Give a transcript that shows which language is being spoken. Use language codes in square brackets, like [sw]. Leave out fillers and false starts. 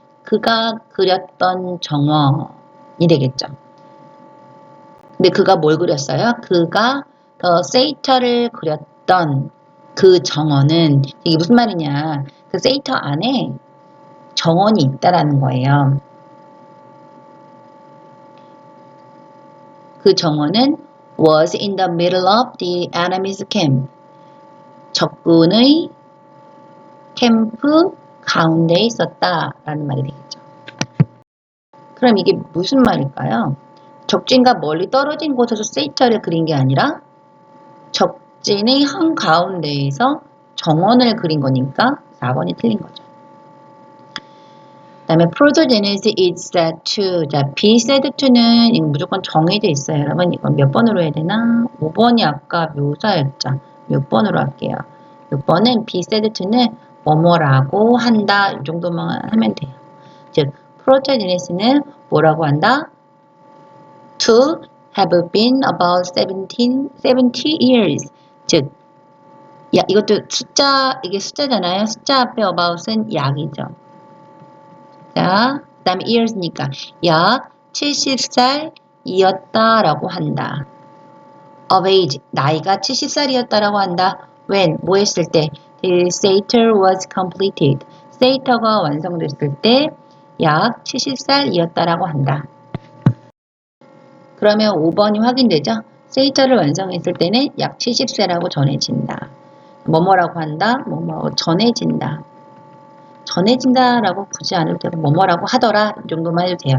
[ko] 그가 그렸던 정원이 되겠죠. 근데 그가 뭘 그렸어요? 그가 더 세이터를 그렸던 그 정원은 이게 무슨 말이냐? 그 세이터 안에 정원이 있다라는 거예요. 그 정원은 [en] was in the middle of the enemy's camp. [ko] 적군의 캠프 가운데 있었다라는 말이 되겠죠. 그럼 이게 무슨 말일까요? 적진과 멀리 떨어진 곳에서 세이터를 그린 게 아니라 적진의 한가운데에서 정원을 그린 거니까 4번이 틀린 거죠. 그 다음에 [en] protogenesis is said to [ko] 자, [en] be said to [ko] 는 이거 무조건 정해져 있어요. 여러분 이건 몇 번으로 해야 되나? 5번이 아까 묘사였죠. 6번으로 할게요. 6번은 [en] be said to [ko] 는 뭐뭐라고 한다 이 정도만 하면 돼요. 즉 protogenesis는 뭐라고 한다? [en] To have been about 70 years. [ko] 즉, 이것도 이게 숫자잖아요. 숫자 앞에 about은 약이죠. 자, 그 다음에 years니까 약 70살이었다라고 한다. [en] Of age, [ko] 나이가 70살이었다라고 한다. When, 뭐 했을 때? [en] The satyr was completed. [ko] 세이터가 완성됐을 때 약 70살이었다라고 한다. 그러면 5번이 확인되죠? 세이터를 완성했을 때는 약 70세라고 전해진다. 뭐뭐라고 한다? 뭐뭐 전해진다. 전해진다라고 굳이 안 해도 되고 뭐뭐라고 하더라 이 정도만 해도 돼요.